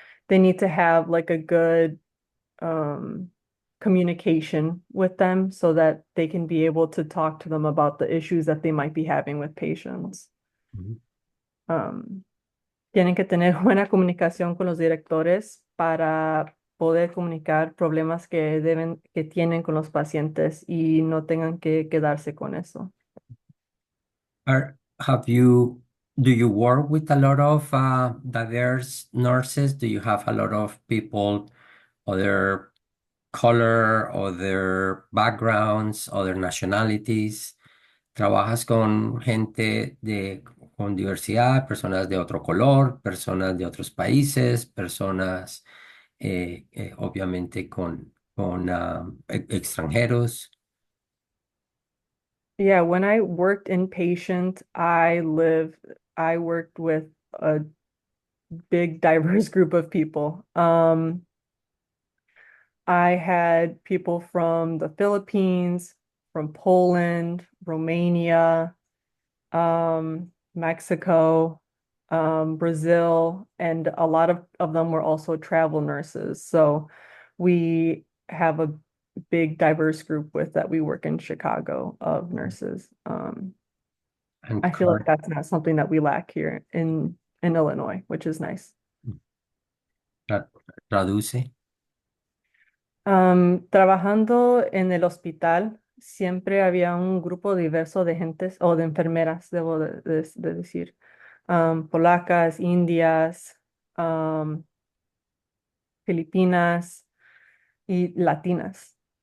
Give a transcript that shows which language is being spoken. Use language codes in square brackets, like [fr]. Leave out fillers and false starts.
[en] They need to have like a good um, communication with them so that they can be able to talk to them about the issues that they might be having with patients. Ujú. [es] Um, Tienen que tener buena comunicación con los directores para poder comunicar problemas que tienen con los pacientes y no tengan que quedarse con eso. [en] Have you, do you work with a lot of diverse nurses? Do you have a lot of people, other color, other backgrounds, other nationalities? [es] ¿Trabajas con gente con diversidad, personas de otro color, personas de otros países, personas obviamente con extranjeros? [en] Yeah, when I worked inpatient, I worked with a big diverse group of people. I had people from the Philippines, from Poland, Romania, Mexico, Brazil, and a lot of them were also travel nurses. So we have a big diverse group with that we work in Chicago of nurses. And I feel like current, that's not something that we lack here in Illinois, which is nice. [es] traduce. Trabajando en el hospital, siempre había un grupo diverso de gentes o de enfermeras, debo de decir, polacas, indias, um, filipinas y latinas.